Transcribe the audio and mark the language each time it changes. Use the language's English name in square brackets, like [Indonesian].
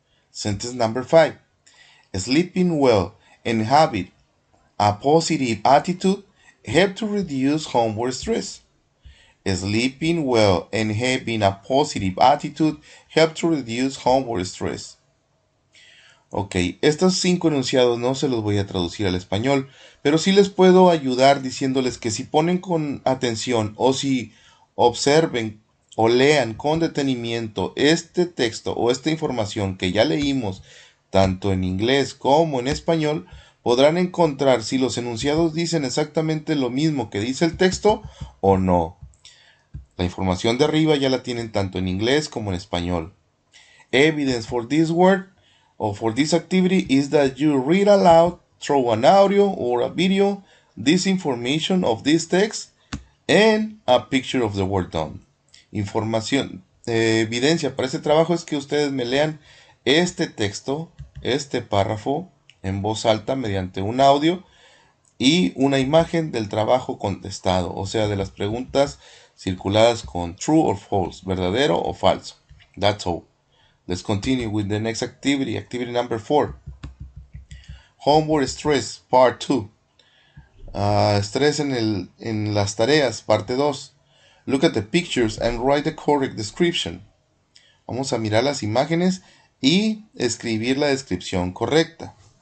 [English] Sentence number 5. Sleeping well and having a positive attitude help to reduce homework stress. Sleeping well and having a positive attitude help to reduce homework stress. [Spanish] Ok, estos 5 enunciados no se los voy a traducir al español, pero sí les puedo ayudar diciéndoles que si ponen con atención o si observen o lean con detenimiento este texto o esta información que ya leímos tanto en inglés como en español, podrán encontrar si los enunciados dicen exactamente lo mismo que dice el texto o no. La información de arriba ya la tienen tanto en inglés como en español. [English] Evidence for this word or for this activity is that you read aloud through an audio or a video this information of this text and a picture of the word done. [Spanish] Información, evidencia para este trabajo es que ustedes me lean este texto, este párrafo en voz alta mediante un audio y una imagen del trabajo contestado, o sea, de las preguntas circuladas con [English] true or false, [Spanish] verdadero o falso. [English] That's all. Let's continue with the next activity, activity number 4. Homework stress, part 2. [Spanish] Estrés en las tareas, parte 2. [English] Look at the pictures and write the correct description. [Spanish] Vamos a mirar las imágenes y escribir la descripción correcta.